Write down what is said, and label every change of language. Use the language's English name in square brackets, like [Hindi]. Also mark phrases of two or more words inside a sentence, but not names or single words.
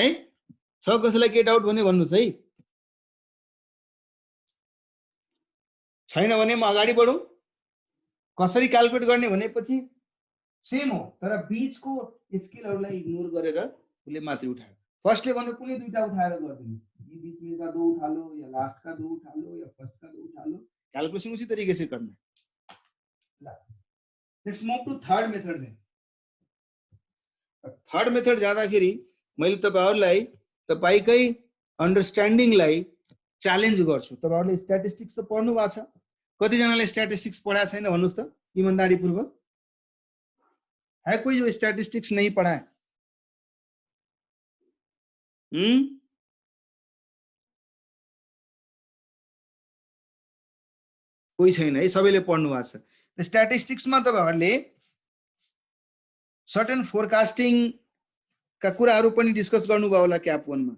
[Nepali] छ कसैलाई के डाउट भने भन्नुस् है, छैन भने म अगाडि बढौं। कसरी क्याल्कुलेट गर्ने भनेपछि सेम हो, तर बीचको स्केलहरुलाई इग्नोर गरेर उले मात्रै उठायो। फर्स्टले भन्यो कुनै दुईटा उठाएर गर्दिनुस्, [Hindi] ये बीच में का दो उठा लो, या लास्ट का दो उठा लो, या फर्स्ट का दो उठा लो, कैलकुलेशन उसी तरीके से करना है। [English] let's move to third method then. third method [Nepali] जाँदाखेरि मैले तपाईहरुलाई तपाईकै अन्डरस्ट्यान्डिङलाई च्यालेन्ज गर्छु। तपाईहरुले स्ट्याटिस्टिक्स त पढ्नु भएको छ, कति जनाले स्ट्याटिस्टिक्स पढाएको छैन भन्नुस् त इमानदारी पूर्वक। [Hindi] है कोही जो स्ट्याटिस्टिक्स नहीं पढ़ा है? [Nepali] कोही छैन है, सबैले पढ्नु भएको छ। स्ट्याटिस्टिक्समा तपाईहरुले [English] certain forecasting [Nepali] का कुराहरु पनि डिस्कस गर्नुभयो होला क्याप 1 मा।